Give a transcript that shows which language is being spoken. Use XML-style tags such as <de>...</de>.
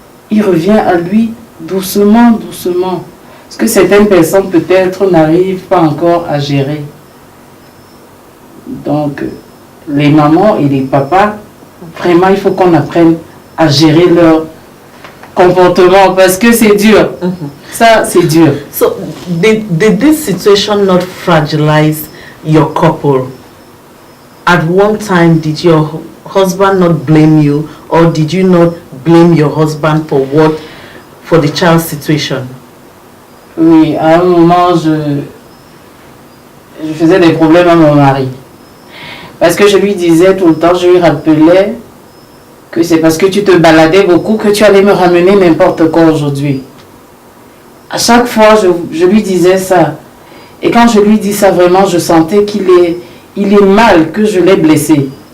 <fr>Il revient à lui doucement, doucement. Parce que certaines personnes peut-être n'arrivent pas encore à gérer. Donc, les mamans et les papas, vraiment, il faut qu'on apprenne à gérer leur comportement parce que c'est dur. Ça, c'est dur.</fr> <en>So, did this situation not fragilize your couple? At one time, did your husband not blame you, or did you not blame your husband for the child's situation?</en> <fr>Oui, à un moment, je faisais des problèmes à mon mari. Parce que je lui disais tout le temps, je lui rappelais que c'est parce que tu te baladais beaucoup que tu allais me ramener n'importe quoi aujourd'hui. À chaque fois, je lui disais ça. Et quand je lui dis ça, vraiment, je sentais qu'il est mal, que je l'ai blessé.</fr>